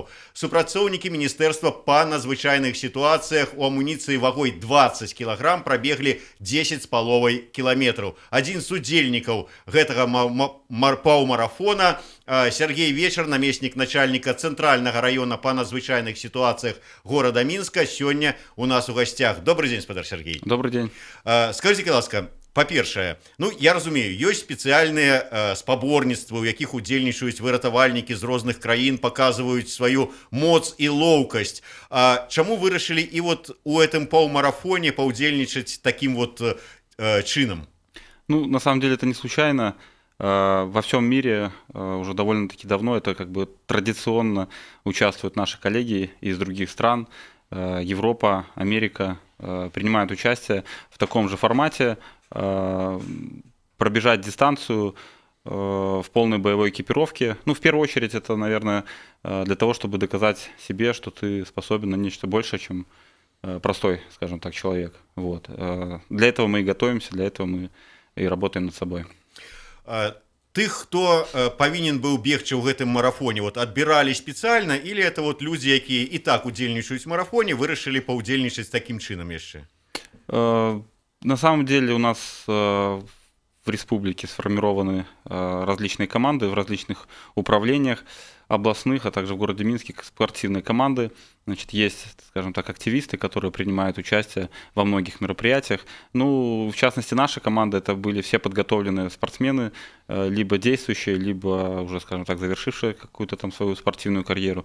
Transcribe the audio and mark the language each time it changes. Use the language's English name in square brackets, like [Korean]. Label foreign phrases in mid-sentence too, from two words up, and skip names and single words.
[Belarusian] Супрацоўнікі Міністэрства па надзвычайных сітуацыях у амуніцыі вагой 20 кілаграм прабеглі 10,5 кіламетраў. Адзін з удзельнікаў гэтага паўмарафона, Сергей Вечар, намеснік начальніка цэнтральнага раёна па надзвычайных сітуацыях горада Мінска, сёння у нас у гасцях. [Russian] Добрый день, спадар Сергей. Добрый день. Скажите, [Belarusian] ласка, па-першае, я разумею, ёсць спецыяльныя спаборніцтвы, у якіх удзельнічаюць выратавальнікі з розных краін, паказваюць сваю моц і лоўкасць. Чаму вырашылі і вот у гэтым паўмарафоне паўдзельнічаць [Russian] таким вот [Belarusian] чынам? [Russian] На самом деле это не случайно. Во всем мире уже довольно-таки давно это как бы традиционно участвуют наши коллеги из других стран. Европа, Америка принимают участие в таком же формате. Пробежать дистанцию в полной боевой экипировке. В первую очередь это, наверное, для того, чтобы доказать себе, что ты способен на нечто большее, чем простой, скажем так, человек. Вот. Для этого мы и готовимся, для этого мы и работаем над собой. [Belarusian] Тых, хто павінен быў бегчы ў гэтым марафоне, адбіралі спецыяльна, [Russian] или это [Belarusian] людзі, якія і так удзельнічаюць в марафоне, вырашылі паўдзельнічаць таким чынам яшчэ? [Russian] На самом деле у нас в республике сформированы различные команды в различных управлениях областных, а также в городе Минске спортивные команды. Значит, есть, скажем так, активисты, которые принимают участие во многих мероприятиях. В частности, наша команда — это были все подготовленные спортсмены, либо действующие, либо уже, скажем так, завершившие какую-то там свою спортивную карьеру.